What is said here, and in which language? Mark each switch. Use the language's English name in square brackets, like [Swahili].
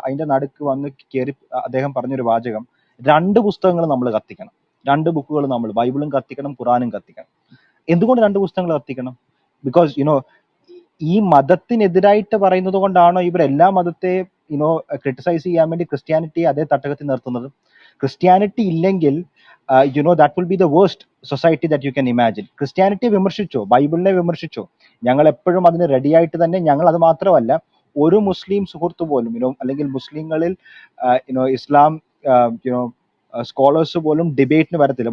[Malayalam] അതിന്റെ നടുക്ക് വന്ന് കയറി അദ്ദേഹം പറഞ്ഞൊരു വാചകം, 2 പുസ്തകങ്ങൾ നമ്മൾ കത്തിക്കണം, 2 ബുക്കുകൾ നമ്മൾ, ബൈബിളും കത്തിക്കണം, ഖുറാനും കത്തിക്കണം. എന്തുകൊണ്ട് 2 പുസ്തകങ്ങൾ കത്തിക്കണം? ബിക്കോസ് ഈ മതത്തിനെതിരായിട്ട് പറയുന്നത് കൊണ്ടാണോ ഇവർ എല്ലാ മതത്തെ ക്രിട്ടിസൈസ് ചെയ്യാൻ വേണ്ടി ക്രിസ്ത്യാനിറ്റിയെ അതേ തട്ടകത്തിൽ നിർത്തുന്നത്? ക്രിസ്ത്യാനിറ്റി ഇല്ലെങ്കിൽ [English] that will be the worst society that you can imagine. [Malayalam] ക്രിസ്ത്യാനിറ്റിയെ വിമർശിച്ചോ, ബൈബിളിനെ വിമർശിച്ചോ, ഞങ്ങൾ എപ്പോഴും അതിന് റെഡി ആയിട്ട് തന്നെ. ഞങ്ങൾ അത് മാത്രമല്ല, ഒരു മുസ്ലിം സുഹൃത്ത് പോലും അല്ലെങ്കിൽ മുസ്ലിങ്ങളിൽ ഇസ്ലാം സ്കോളേഴ്സ് പോലും ഡിബേറ്റിന് വരത്തില്ല.